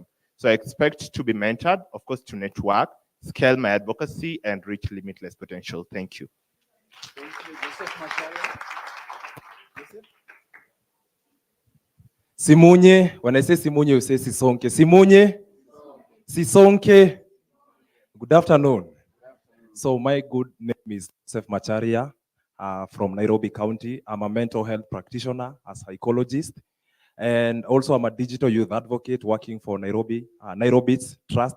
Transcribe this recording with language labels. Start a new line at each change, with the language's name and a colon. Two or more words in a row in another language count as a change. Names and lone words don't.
English: So I expect to be mentored, of course, to network, scale my advocacy, and reach limitless potential. Thank you. Thank you, Joseph Macharia. Joseph? Simunye, when I say Simunye, you say Sisonke.
Zulu: Simunye, Sisonke.
English: Good afternoon. So my good name is Joseph Macharia from Nairobi County. I'm a mental health practitioner, a psychologist, and also I'm a digital youth advocate working for Nairobi's Trust.